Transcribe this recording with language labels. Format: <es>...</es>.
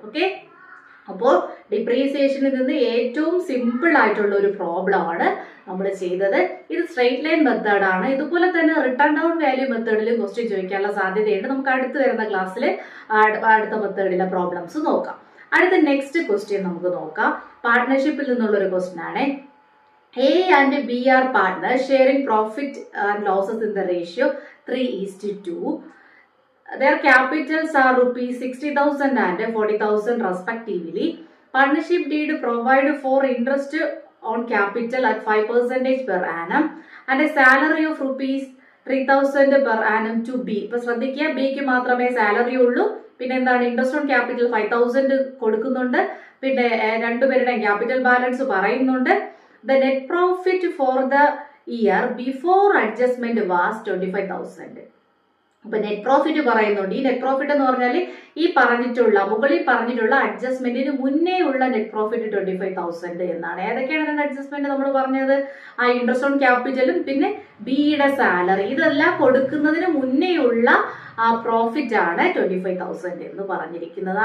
<ml>Okay, അപ്പോൾ ഡിപ്രീസിയേഷനിൽ നിന്ന് ഏറ്റവും സിമ്പിൾ ആയിട്ടുള്ള ഒരു പ്രോബ്ലം ആണ് നമ്മൾ ചെയ്തത്. ഇത് സ്ട്രെയിറ്റ് ലൈൻ മെത്തേഡ് ആണ്. ഇതുപോലെ തന്നെ റിട്ടേൺ ഡൗൺ വാല്യൂ മെത്തേഡിലും ക്വസ്റ്റ്യൻ ചോദിക്കാനുള്ള സാധ്യതയുണ്ട്. നമുക്ക് അടുത്ത് വരുന്ന ക്ലാസ്സിൽ അടുത്ത മെത്തേഡിലെ പ്രോബ്ലംസ് നോക്കാം. അടുത്ത നെക്സ്റ്റ് ക്വസ്റ്റ്യൻ നമുക്ക് നോക്കാം. പാർട്ട്ണർഷിപ്പിൽ നിന്നുള്ള ഒരു ക്വസ്റ്റ്യൻ ആണ്.</ml> <en>A and B are partners sharing profit and losses in the ratio 3:2. Their capitals are rupees 60,000 and 40,000 respectively. Partnership deed provide for interest on capital at 5% per annum and a salary of rupees 3,000 per annum to B.</en> <ml>ഇപ്പോൾ ശ്രദ്ധിക്കുക, ബിക്ക് മാത്രമേ salary ഉള്ളൂ. പിന്നെ എന്താണ്, interest on capital 5,000 കൊടുക്കുന്നുണ്ട്. പിന്നെ രണ്ടുപേരുടെയും ക്യാപിറ്റൽ ബാലൻസ് പറയുന്നുണ്ട്.</ml> <en>The net profit for the year before adjustment was 25,000.</en> <ml>അപ്പൊ നെറ്റ് പ്രോഫിറ്റ് പറയുന്നുണ്ട്. ഈ നെറ്റ് പ്രോഫിറ്റ് എന്ന് പറഞ്ഞാൽ ഈ മുകളിൽ പറഞ്ഞിട്ടുള്ള അഡ്ജസ്റ്റ്മെന്റിന് മുന്നേ ഉള്ള നെറ്റ് പ്രോഫിറ്റ് 25,000 എന്നാണ്. ഏതൊക്കെയാണ് രണ്ട് അഡ്ജസ്റ്റ്മെന്റ് നമ്മൾ പറഞ്ഞത്? ആ ഇൻട്രസ്റ്റ് ഓൺ ക്യാപിറ്റലും പിന്നെ ബിയുടെ സാലറി, ഇതെല്ലാം കൊടുക്കുന്നതിന് മുന്നേ ഉള്ള ആ പ്രോഫിറ്റ് ആണ് 25,000 എന്ന് പറഞ്ഞിരിക്കുന്നത്.</ml>